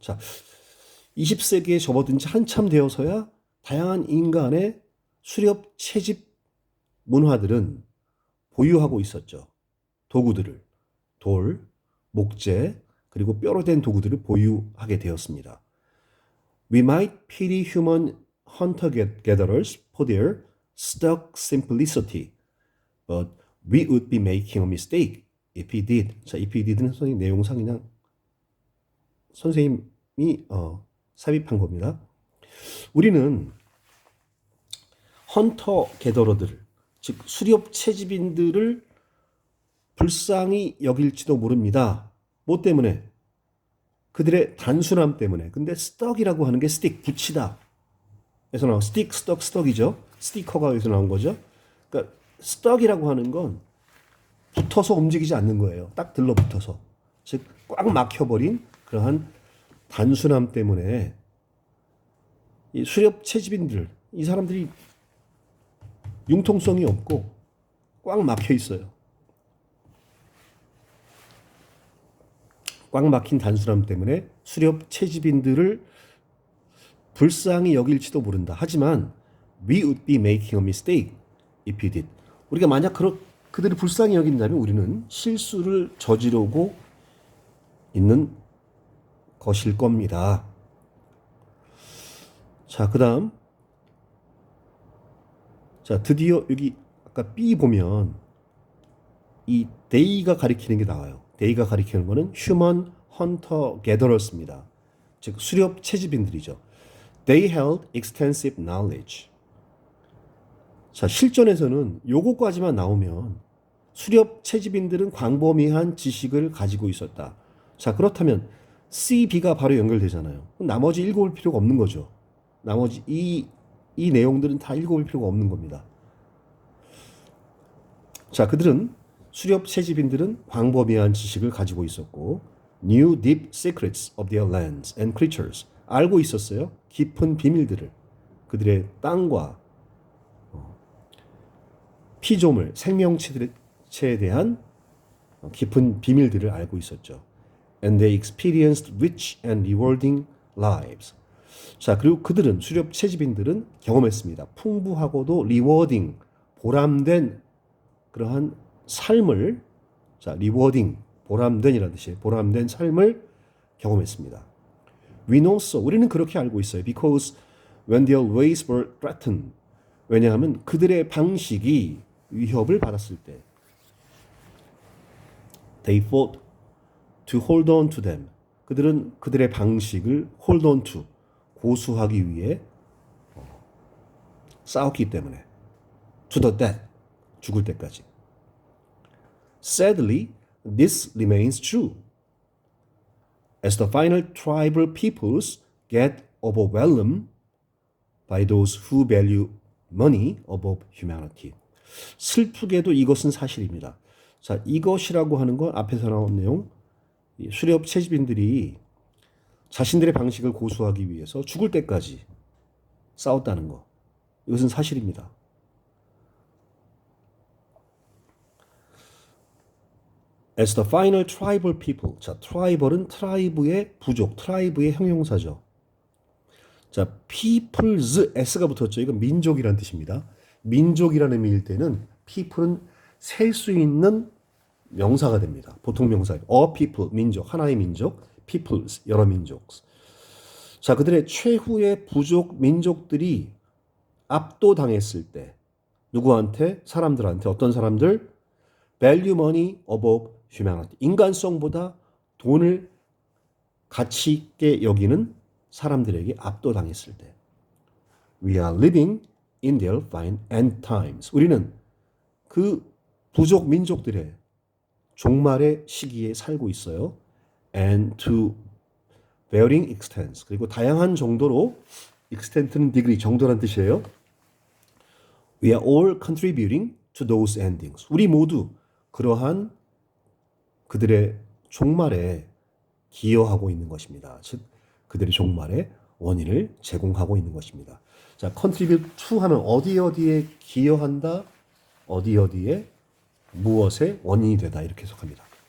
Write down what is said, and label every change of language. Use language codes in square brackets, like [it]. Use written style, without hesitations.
[ko] 자, 20세기에 접어든 지 한참 되어서야 다양한 인간의 수렵 채집 문화들은 보유하고 있었죠. 도구들을, 돌, 목재, 그리고 뼈로 된 도구들을 보유하게 되었습니다. [en] We might pity human hunter-gatherers for their stuck simplicity, but we would be making a mistake if we did. [ko] 자, [en] if we did [ko] 는 선생님 내용상 그냥 선생님이 삽입한 겁니다. 우리는 헌터 게더러들, 즉 수렵 채집인들을 불쌍히 여길지도 모릅니다. 뭐 때문에? 그들의 단순함 때문에. 근데 스떡이라고 하는 게 스틱, 붙이다. 에서 나온 스틱, 스떡이죠. 스티커가 여기서 나온 거죠. 그러니까 스떡이라고 하는 건 붙어서 움직이지 않는 거예요. 딱 들러붙어서. 즉 꽉 막혀버린 그러한 단순함 때문에 이 수렵 채집인들, 이 사람들이 융통성이 없고 꽉 막혀 있어요. 꽉 막힌 단순함 때문에 수렵 채집인들을 불쌍히 여길지도 모른다. 하지만 [en] we would be making a mistake if we did. [ko] 우리가 만약 그들을 불쌍히 여긴다면 우리는 실수를 저지르고 있는 것일 겁니다. 자, 그 다음 자, 드디어 여기 아까 B 보면 이 they가 가리키는 게 나와요. they가 가리키는 거는 [en] human hunter gatherers [ko] 입니다. 즉 수렵 채집인들이죠. [en] They held extensive knowledge. [ko] 자, 실전에서는 요거까지만 나오면 수렵 채집인들은 광범위한 지식을 가지고 있었다. 자, 그렇다면 C, B가 바로 연결되잖아요. 나머지 읽어볼 필요가 없는 거죠. 나머지 이 내용들은 다 읽어볼 필요가 없는 겁니다. 자, 그들은 수렵 채집인들은 광범위한 지식을 가지고 있었고 [en] knew deep secrets of their lands and creatures. [ko] 알고 있었어요. 깊은 비밀들을. 그들의 땅과 피조물, 생명체에 대한 깊은 비밀들을 알고 있었죠. [en] And they experienced rich and rewarding lives. [ko] 자, 그리고 그들은 수렵 채집인들은 경험했습니다. 풍부하고도 rewarding, 보람된 그러한 삶을, 자, rewarding, 보람된이라는 뜻이에요. 보람된 삶을 경험했습니다. [en] We know so. [ko] 우리는 그렇게 알고 있어요. [en] Because when their ways were threatened. [ko] 왜냐하면 그들의 방식이 위협을 받았을 때 [en] they fought to hold on to them. [ko] 그들은 그들의 방식을 [en] hold on to, [ko] 고수하기 위해 싸웠기 때문에 [en] to the death, [ko] 죽을 때까지. [en] Sadly, this remains true. As the final tribal peoples get overwhelmed by those who value money above humanity. [ko] 슬프게도 이것은 사실입니다. 자, 이것이라고 하는 건 앞에서 나온 내용, 수렵 채집인들이 자신들의 방식을 고수하기 위해서 죽을 때까지 싸웠다는 거. 이것은 사실입니다. [en] As the final tribal people. [ko] 자, tribal은 트라이브의 부족, 트라이브의 형용사죠. 자, people's s가 붙었죠. 이건 민족이라는 뜻입니다. 민족이라는 의미일 때는 people은 셀 수 있는 명사가 됩니다. 보통 명사예요. A people, 민족, 하나의 민족, peoples, 여러 민족. 자, 그들의 최후의 부족 민족들이 압도당했을 때 누구한테? 사람들한테. 어떤 사람들? [en] Value money above humanity. [ko] 인간성보다 돈을 가치 있게 여기는 사람들에게 압도당했을 때. [en] We are living in their fine end times. [ko] 우리는 그 부족 민족들의 종말의 시기에 살고 있어요. [en] And to varying extents. [ko] 그리고 다양한 정도로, extent는 degree, 정도란 뜻이에요. [en] We are all contributing to those endings. [ko] 우리 모두 그러한 그들의 종말에 기여하고 있는 것입니다. 즉 그들의 종말의 원인을 제공하고 있는 것입니다. 자, contribute to 하면 어디에 기여한다, 어디에 무엇의 원인이 되다 이렇게 해석합니다.